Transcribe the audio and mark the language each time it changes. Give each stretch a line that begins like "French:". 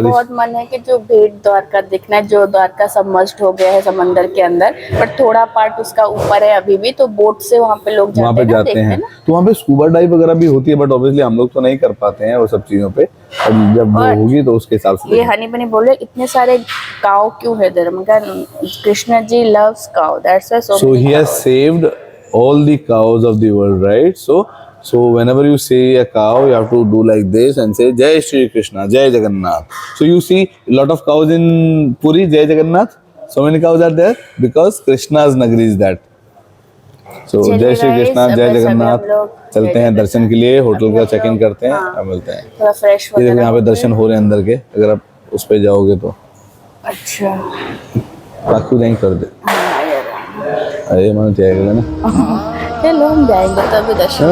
Hindi: बहुत मन है कि जो भेंट द्वारका दिखना है, जो द्वारका सबमर्ज्ड हो गया है समंदर के अंदर, बट थोड़ा पार्ट उसका ऊपर है अभी भी, तो बोट से वहाँ पे लोग जाते हैं। तो वहाँ पे स्कूबा डाइव वगैरह भी होती है, बट ऑब्वियसली हम लोग तो नहीं कर पाते हैं वो सब चीजों पे। जब होगी तो उसके हिसाब से। ये हनी बनी बोल रहे इतने सारे काऊ क्यों है इधर, मगर Krishna ji
English: Loves cow, that's why so he has saved all the cows of the world, right? So whenever you see a cow, you have to do like this and say Jai Shri Krishna, Jai Jagannath. So you see a lot of cows in Puri, Jai Jagannath. So many cows are there because Krishna's nagari is that. So Jai Shri Krishna, Jai Jagannath.
Hindi: चलते हैं दर्शन के लिए, hotel का check in करते हैं, अब मिलते हैं। थोड़ा फ्रेश हो जाए। यहाँ पे दर्शन हो रहे हैं अंदर के, अगर आप उस पे जाओगे तो। अच्छा, पाकू जाएंगे कर दे, अरे मन जाएगा ना, चलो हम जाएंगे तभी दर्शन।